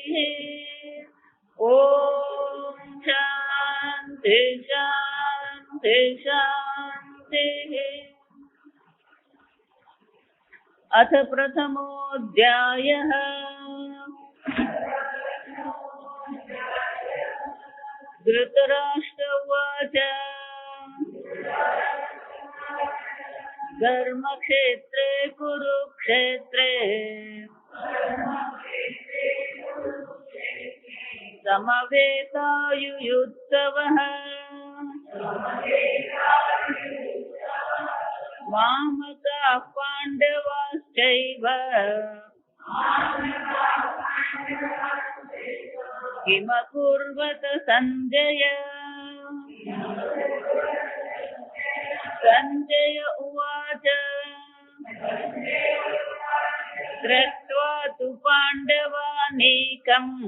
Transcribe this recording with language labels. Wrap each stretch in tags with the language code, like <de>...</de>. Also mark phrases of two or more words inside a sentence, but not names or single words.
<sa>ॐ शान्ति शान्ति शान्तिः। अथ प्रथमोऽध्यायः धृतराष्ट्र उवाच ધર્મક્ષેત્રે કુરુક્ષેત્રે સમવેતાયુયુત્સવઃ મામકાઃ પાંડવાશ્ચૈવ કિમકુર્વત સંજય સંજય ઉવાચ દ્રષ્ટ્વા તુ પાંડવાનેકં</sa>